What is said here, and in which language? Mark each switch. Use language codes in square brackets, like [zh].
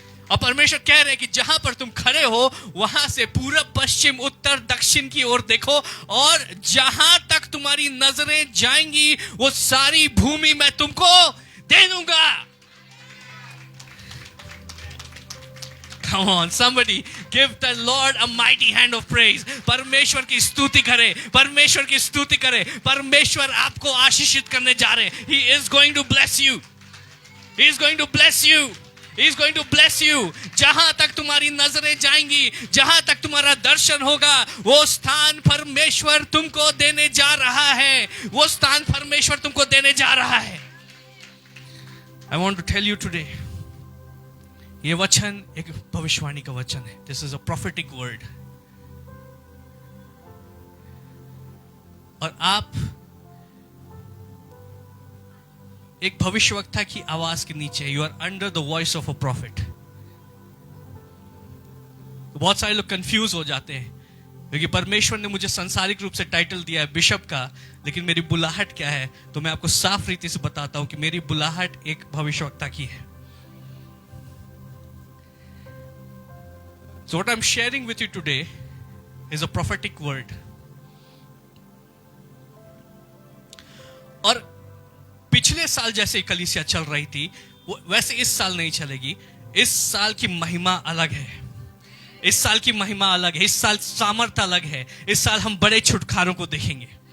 [hi] और परमेश्वर कह रहे हैं कि जहां पर तुम खड़े हो वहां से पूरब पश्चिम उत्तर दक्षिण की ओर देखो और जहां तक तुम्हारी नजरें जाएंगी वो सारी भूमि मैं तुमको दे दूंगा। [en] Come on, somebody give the Lord a mighty hand of praise. [hi] परमेश्वर की स्तुति करे, परमेश्वर की स्तुति करे। परमेश्वर आपको आशीषित करने जा रहे हैं। [en] He is going to bless you. He is going to bless you. He is going to bless you. [hi] जहां तक तुम्हारी नजरें जाएंगी, जहां तक तुम्हारा दर्शन होगा, वो स्थान परमेश्वर तुमको देने जा रहा है। वो स्थान परमेश्वर तुमको देने जा रहा है। [en] I want to tell you today, [hi] ये वचन एक भविष्यवाणी का वचन है। [en] This is a prophetic word. [hi] और आप एक भविष्यवक्ता की आवाज के नीचे, [en] You are under the voice of a prophet. [hi] बहुत सारे लोग कंफ्यूज हो जाते हैं क्योंकि परमेश्वर ने मुझे सांसारिक रूप से टाइटल दिया है बिशप का, लेकिन मेरी बुलाहट क्या है? तो मैं आपको साफ रीति से बताता हूं कि मेरी बुलाहट एक भविष्यवक्ता की है। [en] So what I'm sharing with you today is a prophetic word. [hi] और पिछले साल जैसे कलीसिया चल रही थी वैसे इस साल नहीं चलेगी। इस साल की महिमा अलग है, इस साल की महिमा अलग है, इस साल सामर्थ्य अलग है। इस साल हम बड़े छुटकारों को देखेंगे।